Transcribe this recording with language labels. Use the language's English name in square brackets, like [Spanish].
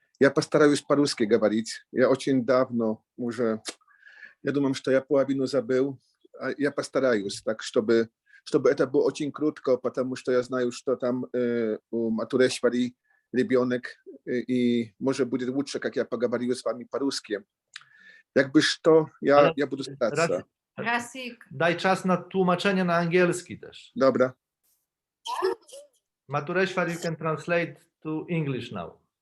[Russian] Я постараюсь по-русски говорить. Я очень давно уже, я думаю, что я половину забыл. Я постараюсь, так, чтобы это было очень крутко, потому что я знаю, что там у Матурешвари ребенок, и может будет лучше, как я поговорю с вами по-русски. [Polish] Jakby [Russian] что, я буду стараться. Расик. [Polish] Daj czas na tłumaczenie na angielski też. Dobra. [English] Matureshwar, you can translate to English now.